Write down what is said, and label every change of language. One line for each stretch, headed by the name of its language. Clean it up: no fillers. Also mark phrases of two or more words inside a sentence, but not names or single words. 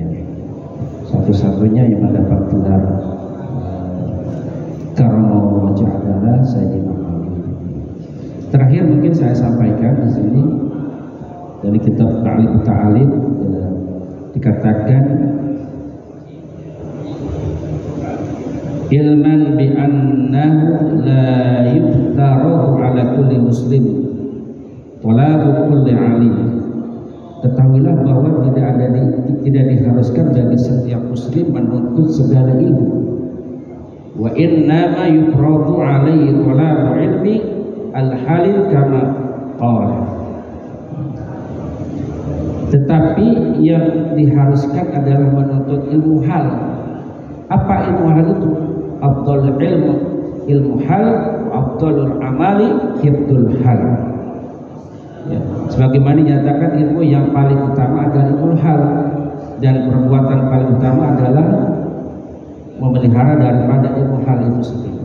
Indonesian: Satu-satunya yang mendapat gelar
Arabic: كرم الله وجهه
Indonesian: adalah Sayyidina Ali. Terakhir mungkin saya sampaikan di sini dari kitab Ta'lim Ta'alim, dikatakan
Arabic: اعلم بأنه لا يفترض على كل مسلم ولا كل عالم.
Indonesian: Ketahuilah bahwa tidak diharuskan bagi setiap muslim menuntut segala ilmu.
Arabic: وإنما يفرض عليه طلب علم الحال كما قال.
Indonesian: Tetapi yang diharuskan adalah menuntut ilmu hal. Apa ilmu hal itu?
Arabic: أفضل العلم حال، أفضل العمل حفظ الحال.
Indonesian: Ya, sebagaimana dinyatakan ilmu yang paling utama adalah ilmu hal, dan perbuatan paling utama adalah memelihara daripada ilmu hal itu sendiri.